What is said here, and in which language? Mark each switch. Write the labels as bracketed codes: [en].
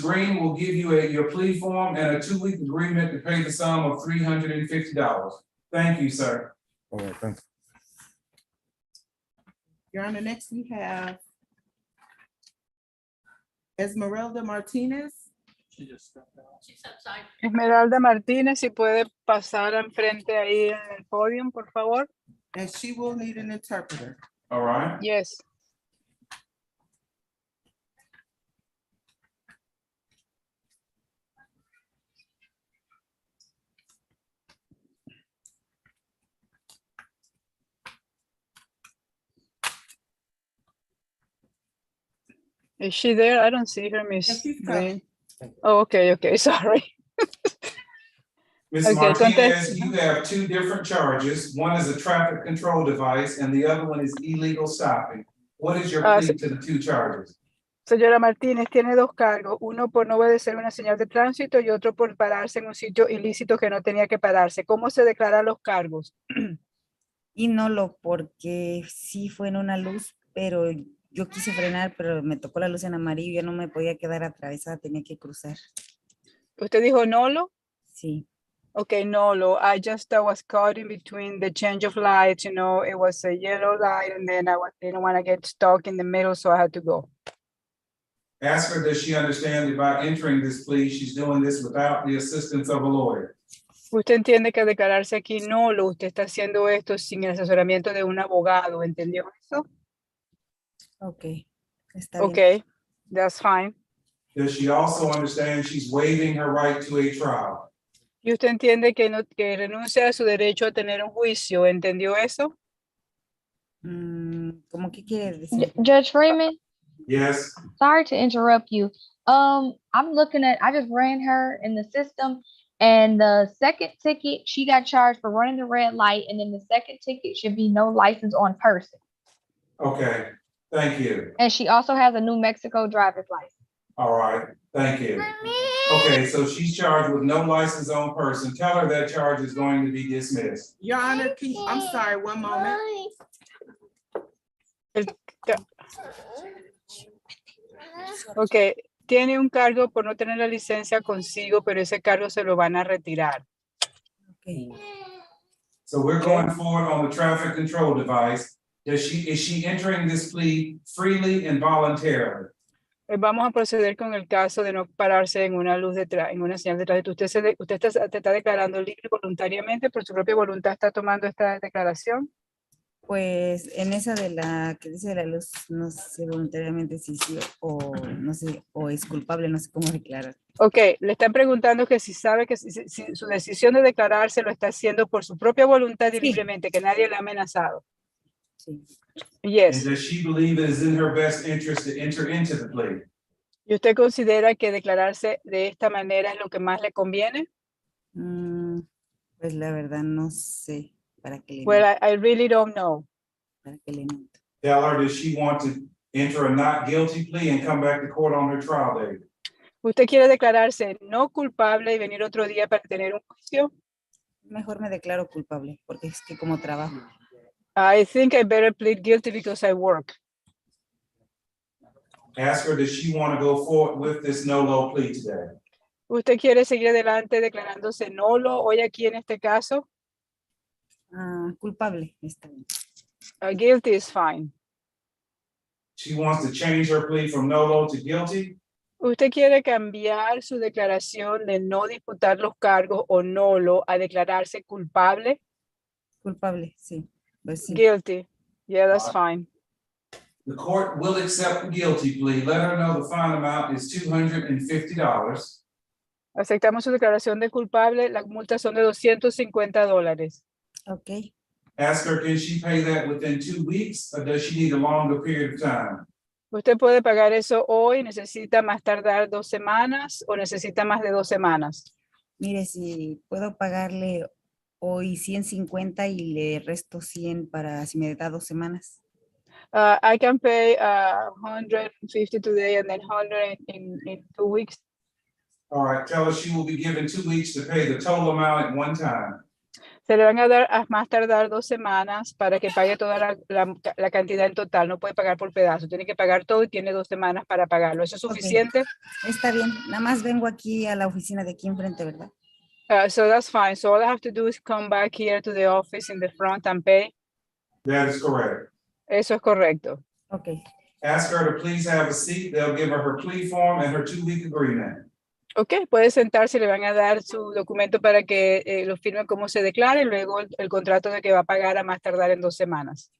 [en] Green will give you your plea form and a 2-week agreement to pay the sum of $350. Thank you, sir. All right, thank you. Your Honor, next we have Esmeralda Martinez. She just stepped out. [es] Esmeralda Martínez, si puede pasar enfrente ahí en el podio, por favor. [en] And she will need an interpreter. All right, Yes. Is she there? I don't see her, Miss she's Green. coming. Oh, okay, sorry. Ms. Okay, Martinez, you have 2 different charges. One is a traffic control device and the other one is illegal stopping. What is your plea to the 2 charges? [es] Señora Martínez tiene 2 cargos, uno por no obedecer una señal de tránsito y otro por pararse en un sitio ilícito que no tenía que pararse. ¿Cómo se declaran los cargos? Y no lo porque sí fue en una luz, pero yo quise frenar, pero me tocó la luz en amarillo, yo no me podía quedar atravesada, tenía que cruzar. ¿Usted dijo nolo? Sí. [en] Okay, nolo. I just was caught in between the change of lights, you know, it was a yellow light and then didn't want to get stuck in the middle, so I had to go. Ask her, does she understand that by entering this plea, she's doing this without the assistance of a lawyer? [es] Usted entiende que al declararse aquí nolo, usted está haciendo esto sin el asesoramiento de un abogado, ¿entendió eso? Ok, está bien. [en] Okay, that's fine. Does she also understand she's waiving her right to a trial? [es] Y usted entiende que, que renuncia a su derecho a tener un juicio, ¿entendió eso? ¿Cómo que quiere decir? [en] Judge Freeman, Yes. sorry to interrupt you. I'm looking at, I just ran her in the system, and the second ticket, she got charged for running the red light, and then the second ticket should be no license on person. Okay, thank you. And she also has a New Mexico driver's license. All right, thank you. Okay, so she's charged with no license on person. Tell her that charge is going to be dismissed. Your Honor, I'm sorry, one moment. [es] Okay, tiene un cargo por no tener la licencia consigo, pero ese cargo se lo van a retirar. [en] Okay. So we're going forward on the traffic control device. Is she entering this plea freely and voluntarily? [es] Vamos a proceder con el caso de no pararse en una luz de en una señal de tránsito. Usted está declarando libre voluntariamente, por su propia voluntad está tomando esta declaración. Pues en esa de la que dice de la luz, no sé voluntariamente si sí o no sé, o es culpable, no sé cómo declarar. Ok, le están preguntando que si sabe que si su decisión de declararse lo está haciendo por su propia voluntad y Sí. libremente, que nadie le ha amenazado. Sí. [en] And Yes. does she believe it is in her best interest to enter into the plea? [es] ¿Y usted considera que declararse de esta manera es lo que más le conviene? Pues la verdad no sé para qué le [en] Well, [es] miento, [en] I really don't know. [es] para qué le miento. [en] Tell her, does she want to enter a not guilty plea and come back to court on her trial date? [es] ¿Usted quiere declararse no culpable y venir otro día para tener un juicio? Mejor me declaro culpable, porque es que como trabajo. [en] I think I better plead guilty because I work. Ask her, does she want to go forward with this no-low plea today? [es] ¿Usted quiere seguir adelante declarándose nulo hoy aquí en este caso? Culpable, está bien. [en] Guilty is fine. She wants to change her plea from no-low to guilty? [es] ¿Usted quiere cambiar su declaración de no disputar los cargos o nulo a declararse culpable? Culpable, sí. Pues sí. [en] Guilty. Yeah, that's fine. The court will accept the guilty plea. Let her know the fine amount is $250. [es] Aceptamos su declaración de culpable. La multa son de $250. [en] Ok. Ask her, can she pay that within 2 weeks or does she need a longer period of time? [es] ¿Usted puede pagar eso hoy? ¿Necesita más tardar 2 semanas o necesita más de 2 semanas? Mire, si puedo pagarle hoy 150 y le resto 100 para si me da 2 semanas. [en] I can pay 150 today and then 100 in 2 weeks. All right, tell her she will be given 2 weeks to pay the total amount at one time. [es] Se le van a dar a más tardar 2 semanas para que pague toda la cantidad en total. No puede pagar por pedazo. Tiene que pagar todo y tiene 2 semanas para pagarlo. ¿Eso es suficiente? Está bien. Nada más vengo aquí a la oficina de aquí enfrente, ¿verdad? [en] So that's fine. So all I have to do is come back here to the office in the front and pay. That is correct. [es] Eso es correcto. [en] Ok. Ask her to please have a seat. They'll give her plea form and her 2-week agreement. [es] Ok, puede sentarse, le van a dar su documento para que lo firme como se declara y luego el contrato de que va a pagar a más tardar en 2 semanas.